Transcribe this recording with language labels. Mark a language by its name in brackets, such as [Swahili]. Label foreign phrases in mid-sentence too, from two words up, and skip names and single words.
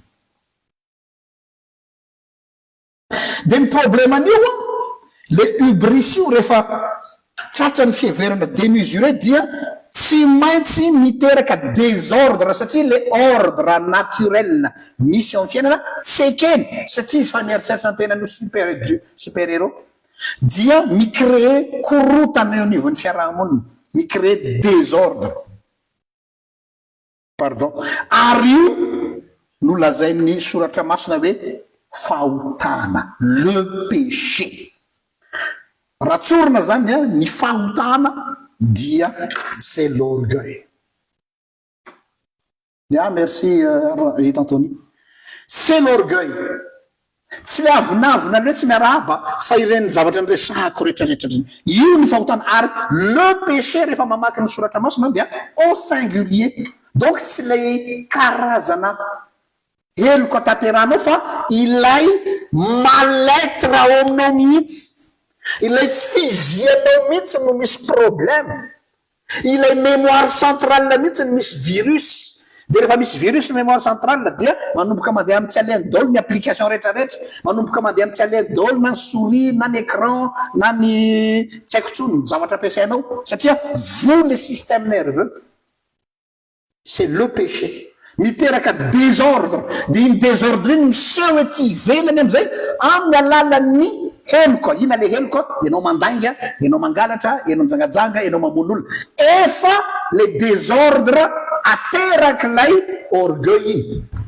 [Malagasy] de ny problème an'io a le hubris io rehefa tratrany fieverana démesuré dia tsy maintsy miteraka désordre satria [French] le ordre naturel [Malagasy] misy amin'ny fiainana tsy ekeny satria izy fa mieritreritra ny tenany super-héros dia micréer korotana eo anivon'ny fiarahamonina micréer désordre pardon ary io no lazain'ny soratra masina hoe fahotana [French] le péché [Malagasy] ratsorina zany a ny fahotana dia [French] c'est l'orgueil merci Anthony c'est l'orgueil [Malagasy] tsy le avinavina loe tsy miarahaba fa ireny zavatra nyresahako rehetrarehetrareny io ny fahotana ary [French] le péché [Malagasy] rehefa mamaky ny soratra masina dia [French] au singulier donc [Malagasy] tsy le karazana heloko atanteranao fa ilay maletra ao aminao mihitsy ilay fizianao mihitsy no misy problème ilay [French] mémoire centrale [Malagasy] mihitsy no misy virus de rehefa misy [French] virus mémoire centrale [Malagasy] dia manomboka mandeha amin'ny tsy alendolo ny application rehetrarehetra manomboka mandeha amin'ny tsy alendolo na ny souris na ny écran na ny tsy haiko tsony ny zavatra ampiasainao satria [French] vous le système nerveux c'est le péché [Malagasy] miteraka désordre de iny désordre iny miseho ety ivelany am'izay amin'ny alalan'ny heloka ina le heloka ianao mandainga ianao mangalatra ianao mijangajanga ianao mamon'olona efa le désordre aterak'ilay orgueil iny